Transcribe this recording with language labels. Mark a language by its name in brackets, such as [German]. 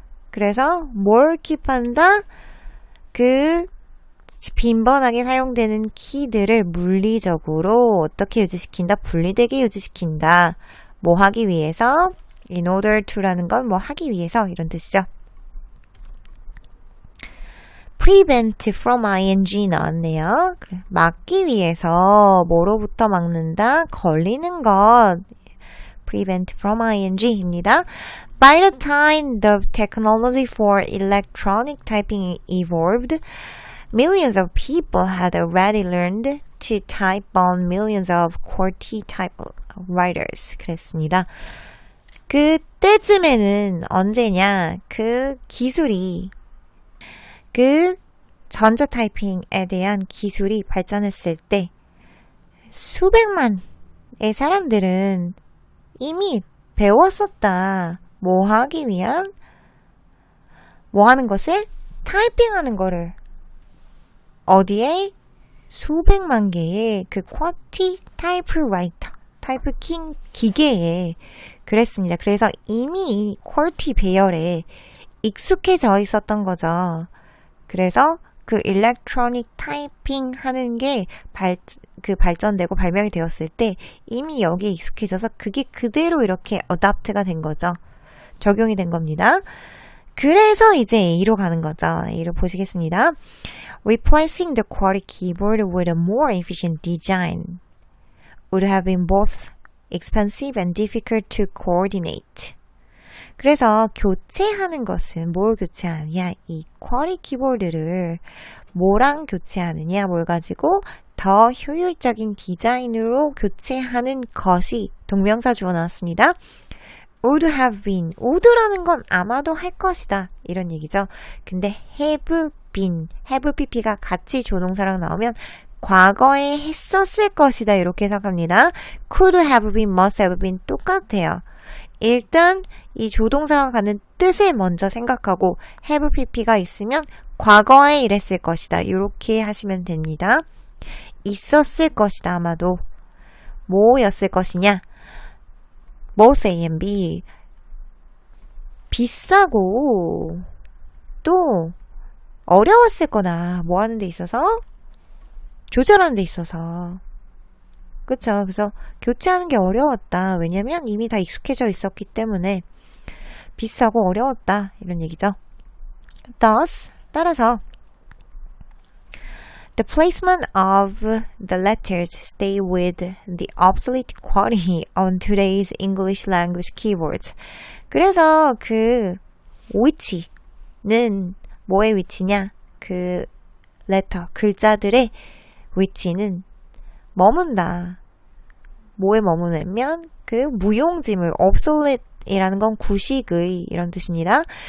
[Korean] 그래서 뭘 킵한다? 그 빈번하게 사용되는 키들을 물리적으로 어떻게 유지시킨다? 분리되게 유지시킨다. 뭐 하기 위해서? [English] in order to [Korean] 라는 건 뭐 하기 위해서 이런 뜻이죠. [English] prevent from ing [Korean] 나왔네요. 막기 위해서 뭐로부터 막는다? 걸리는 것. [English] prevent from ing입니다. By the time the technology for electronic typing evolved, millions of people had already learned to type on millions of QWERTY typewriters. [Korean] 그랬습니다. 그때쯤에는 언제냐? 그 기술이 그 전자 타이핑에 대한 기술이 발전했을 때 수백만의 사람들은 이미 배웠었다. 뭐 하기 위한? 뭐 하는 것을? 타이핑하는 거를. 어디에? 수백만 개의 그 QWERTY 타이프라이터, 타이프킹 기계에 그랬습니다. 그래서 이미 이 QWERTY 배열에 익숙해져 있었던 거죠. 그래서 그 일렉트로닉 타이핑 하는 게 발전되고 발명이 되었을 때 이미 여기에 익숙해져서 그게 그대로 이렇게 어답트가 된 거죠. 적용이 된 겁니다. 그래서 이제 A로 가는 거죠. A로 보시겠습니다. [English] Replacing the QWERTY keyboard with a more efficient design would have been both expensive and difficult to coordinate. [Korean] 그래서 교체하는 것은 뭘 교체하느냐? 이 QWERTY 키보드를 뭐랑 교체하느냐? 뭘 가지고 더 효율적인 디자인으로 교체하는 것이 동명사 주어 나왔습니다. [English] would have been, would [Korean] 라는 건 아마도 할 것이다 이런 얘기죠. 근데 [English] have been, have pp [Korean] 가 같이 조동사랑 나오면 과거에 했었을 것이다 이렇게 해석합니다. [English] could have been, must have been [Korean] 똑같아요. 일단 이 조동사가 갖는 뜻을 먼저 생각하고 have pp가 있으면 과거에 이랬을 것이다 이렇게 하시면 됩니다. 있었을 것이다 아마도. 뭐였을 것이냐? [English] both A and B. [Korean] 비싸고 또 어려웠을 거다. 뭐 하는 데 있어서? 조절하는 데 있어서. 그쵸? 그래서 교체하는 게 어려웠다. 왜냐면 이미 다 익숙해져 있었기 때문에 비싸고 어려웠다. 이런 얘기죠. [English] Thus, [Korean] 따라서 [English] the placement of the letters stay with the obsolete QWERTY on today's English language keyboards. [Korean] 그래서 그 위치는 뭐의 위치냐? 그 letter, 글자들의 위치는 머문다. 뭐에 머무냐면 그 무용지물, obsolete이라는 건 구식의 이런 뜻입니다.